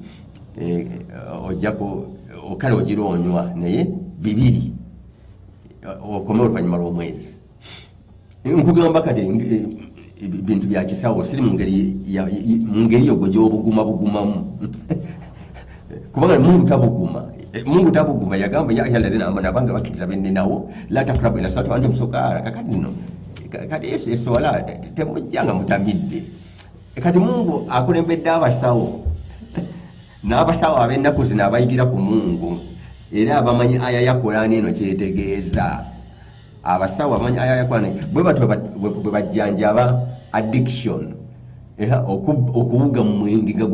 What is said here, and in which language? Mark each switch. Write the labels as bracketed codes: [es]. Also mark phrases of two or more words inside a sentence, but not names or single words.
[lg] ojjako kale ogira onywa naye 2 okome oluvannyuma lw'omwezi nkugamba kati bintu bya kisawo siri mu ngeri yogo gy'obugumamu kubanga Mungu tabuguma yagamba [ar] يا أيها الذين آمنوا [lg] abange bakkiriza benninawo [ar] لا تقربوا إلى الصلاة وأنتم سكارى [lg] kakati nno kati eswala temujjanga mutamidde kati Mungu akulembedde abasawo n'abasawo ab'ennaku zino abayigira ku Mungu era abamanyi aya ya Qur'ani eno kyetegeeza abasawo abamanyi aya ya Qur'ani bwe batyo bwe bajjanjaba addiction okuwuga mu mwenge nga